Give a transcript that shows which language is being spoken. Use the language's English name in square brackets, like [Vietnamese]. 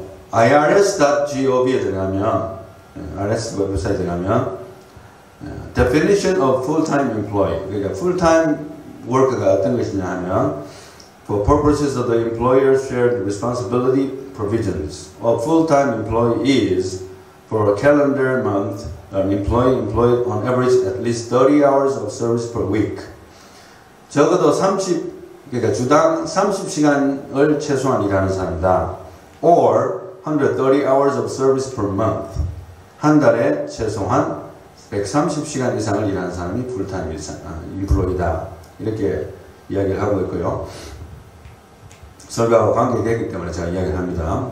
[Korean] irs.gov에 들어가면 RS 웹사이트에 들어가면 [English] definition of full-time employee, [Korean] 그러니까 [English] full-time worker가 [Korean] 어떤 것이냐 하면 [English] for purposes of the employer's shared responsibility provisions, a full-time employee is for a calendar month an employee employed on average at least 30 hours of service per week. [Korean] 적어도 그러니까 주당 30시간을 최소한 일하는 사람이다. [English] or 130 hours of service per month. [Korean] 한 달에 최소한 130시간 이상을 일하는 사람이 풀타임 인플로이다. 이렇게 이야기를 하고 있고요. 설교하고 관계되기 때문에 제가 이야기를 합니다.